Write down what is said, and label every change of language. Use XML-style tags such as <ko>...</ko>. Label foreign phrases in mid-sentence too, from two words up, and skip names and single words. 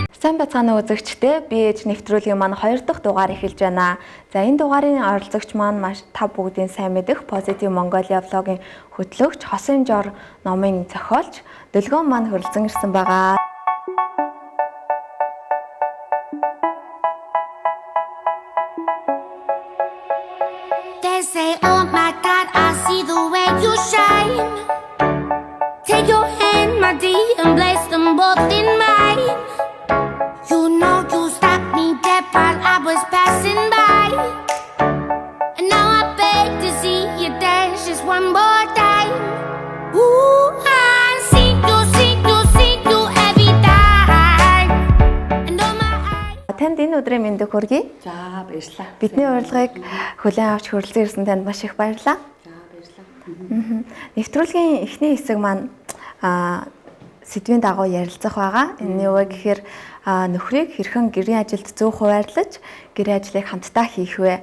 <mn>Сайн бацгаана үзэгчдээ би ээж нэвтрүүлгийн маань 2 дахь дугаар эхэлж байна. За энэ дугаарын оролцогч маань маш та бүгдийн сайн мэдэх Positive Mongolia vlog-ийн хөтлөгч Хосын Жор номын зохиолч Дөлгөөн маань хүрэлцэн ирсэн байгаа.</mn> <en>They say, oh my God, I see the way you shine. Take your hand, my dear, and place them both in mine. You know you stopped me dead while I was passing by. And now I beg to see you dance just one more time. Ooh, I see you every time. And oh my eyes.</en> <mn>Танд энэ өдрийн мэндийг хүргэе. За баярлалаа. Бидний урилгыг хүлээн авч хүрэлцэн ирсэн танд маш их баярлалаа. За баярлалаа. Нэвтрүүлгийн эхний хэсэг маань сэдвийн дагуу ярилцах байгаа. Энэ юу вэ гэхээр нөхрийг хэрхэн гэрийн ажилд зөв хуваарлаж гэрийн ажлыг хамтдаа хийх вэ?</mn>